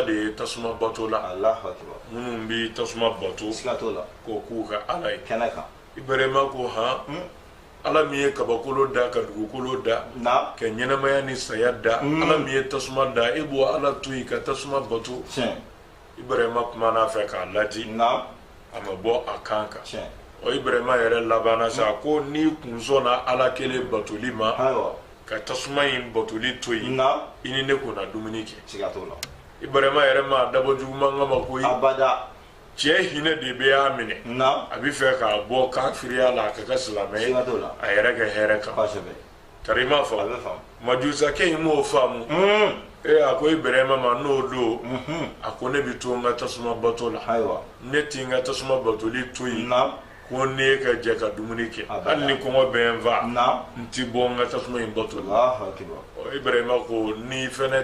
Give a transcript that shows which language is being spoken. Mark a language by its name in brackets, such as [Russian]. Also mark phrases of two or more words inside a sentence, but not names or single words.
[Bambara] de ye tasuma bato la minnu bɛ tasuma bato k'o k'u ka ala ye Ibrahima ko ala min ye kabakolo da ka dugukolo da ka ɲɛnamaya ni saya da ala min ye tasuma da e b'o ala to yen ka tasuma bato Ibrahima kumana fɛ k'a ladi a ma bɔ a kan kan o Ibrahima yɛrɛ labanna sa ko ni kun sɔnna ala kelen batoli ma ka tasuma in batoli to yi ini ne kuna dumuni kɛ siga t'o la Ibrahima yɛrɛ ma dabɔ juguman kama koyi abada cɛ hinɛ de bɛ y'a minɛ a bɛ fɛ k'a bɔ kafiriya la a ka kɛ silamɛ ye a yɛrɛ kɛ hɛrɛ kan tari ma fɔ majusakɛ in m'o faamu a ko Ibrahima ma n'o don a ko ne bɛ to n ka tasuma bato la ne ti n ka tasuma batoli to yi ko ne ka jɛ ka dumuni kɛ hali ni kɔngɔ bɛ n fa n ti bɔ n ka tasuma in bato la Ibrahima ko ni fɛnɛ